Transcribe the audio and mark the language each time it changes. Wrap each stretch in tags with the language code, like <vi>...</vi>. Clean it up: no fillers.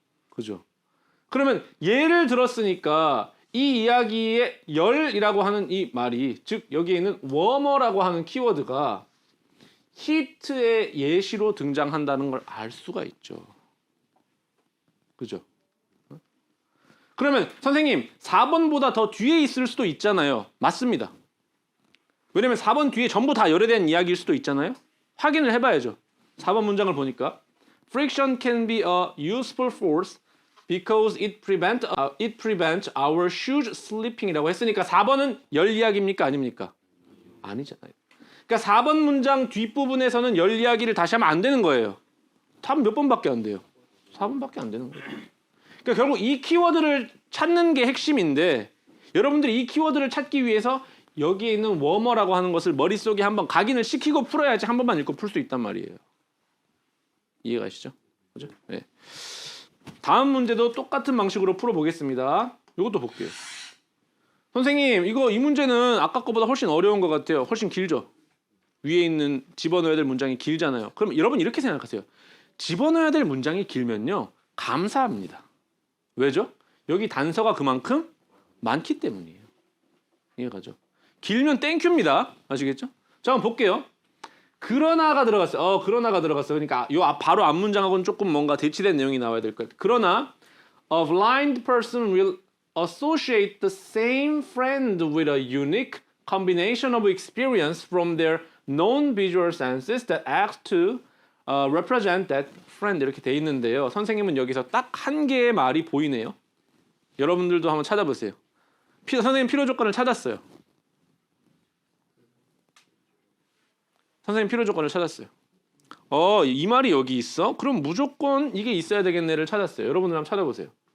<ko>그죠? 그러면 예를 들었으니까 이 이야기의 열이라고 하는 이 말이 즉 여기에 있는 워머라고 하는 키워드가 히트의 예시로 등장한다는 걸 알 수가 있죠. 그죠? 그러면 선생님 4번보다 더 뒤에 있을 수도 있잖아요. 맞습니다. 왜냐면 4번 뒤에 전부 다 열에 대한 이야기일 수도 있잖아요. 확인을 해봐야죠. 4번 문장을 보니까</ko> <en>Friction can be a useful force because it prevents our shoes slipping</en> <ko>이라고 했으니까 4번은 열 이야기입니까? 아닙니까? 아니잖아요. 그러니까 4번 문장 뒷부분에서는 열 이야기를 다시 하면 안 되는 거예요. 답은 몇 번밖에 안 돼요? 4번밖에 안 되는 거예요. 그러니까 결국 이 키워드를 찾는 게 핵심인데 여러분들이 이 키워드를 찾기 위해서 여기에 있는 워머라고 하는 것을 머릿속에 한번 각인을 시키고 풀어야지 한 번만 읽고 풀 수 있단 말이에요. 이해가시죠? 그죠? 네. 다음 문제도 똑같은 방식으로 풀어보겠습니다. 이것도 볼게요. 선생님 이거 이 문제는 아까 거보다 훨씬 어려운 것 같아요. 훨씬 길죠? 위에 있는 집어넣어야 될 문장이 길잖아요. 그럼 여러분 이렇게 생각하세요. 집어넣어야 될 문장이 길면요. 감사합니다. 왜죠? 여기 단서가 그만큼 많기 때문이에요. 이해가죠? 길면 땡큐입니다. 아시겠죠? 자, 한번 볼게요. 그러나가 들어갔어요. 그러나가 들어갔어요. 그러니까 요 바로 앞 문장하고는 조금 뭔가 대치된 내용이 나와야 될 것 같아요. 그러나</ko> <en>a blind person will associate the same friend with a unique combination of experience from their known visual senses that acts to represent that friend</en> <ko>이렇게 돼 있는데요. 선생님은 여기서 딱 한 개의 말이 보이네요. 여러분들도 한번 찾아보세요. 선생님 필요 조건을 찾았어요. 선생님 필요 조건을 찾았어요. 이 말이 여기 있어? 그럼 무조건 이게 있어야 되겠네를 찾았어요. 여러분들 한번 찾아보세요.</ko>